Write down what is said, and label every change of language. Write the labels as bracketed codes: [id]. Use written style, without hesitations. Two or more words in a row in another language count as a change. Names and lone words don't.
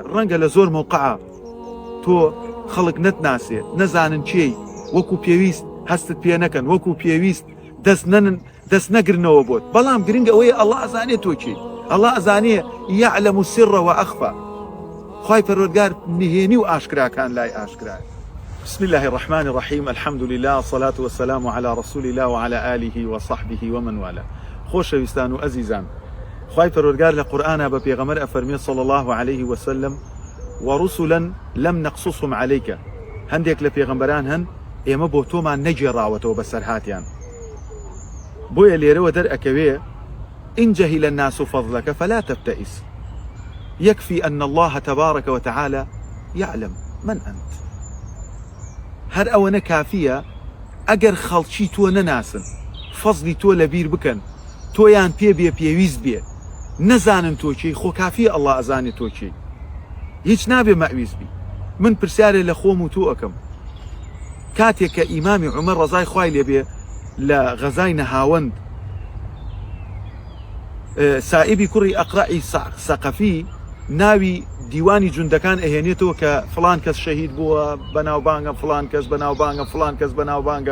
[ckb] ڕەنگە لە زۆر موقعە تۆ خەڵک نەتناسێ، نەزانن چێی، وەکو پێویست هەستت پێ نەکەن، وەکو پێویست دەست نەگرنەوە بۆت. بەڵام گرنگە ئەوەیە ئەڵڵا ئەزانێت تۆ چی، ئەڵڵا ئەزانێ [ar] یعلەم السر وأخفى. [ckb] خوای پەروەردگار نهێنی و ئاشکراکان لای ئاشکرایە. [ar] بسم الله الرحمن الرحيم. الحمد لله والصلاة والسلام على رسول الله وعلى آله وصحبه ومن والاه. [ckb] خۆشەویستان و ئەزیزان، خوای پەروەردگار لە قورئانە بە پێغەمبەر ئەفەرمێ [ar] صلى الله عليه وسلم ورسلا لم نقصصهم عليك. [ckb] هەندێک لە پێغەمبەران هەن ئێمە بۆ تۆمان نەگێڕاوەتەوە بەسەر هاتیان. بۆیە لێرەوە دەرئەکەوێ [ar] إن جهل الناس فضلك فلا تبتئس يكفي أن الله تبارك وتعالى يعلم من أنت. [ckb] هەر ئەوەنە کافیە ئەگەر خەڵکی تۆ نەناسن، فەزلی تۆ لەبیر بکەن، تۆیان پێ بێ پێویست بێ، نەزانن تۆ چی، خۆ کافیە ئەڵڵا ئەزانێت تۆ چی، هیچ نابێ مەویست بی. من پرسیارێ لە خۆم و تۆ ئەەکەم. کاتێک کە ئیمامی عومەر ڕەزای خوای لێبێ لە غەزای نەهاوەند سائبی کوڕی ئەقڕەعی سەقەفی ناوی دیوانی جوندەکان ئەهێنێتەوە کە فلان کەس شەهید بووە بەناوبانگە، فلان کەس بەناوبانگە، فلان کەس بەناوبانگە.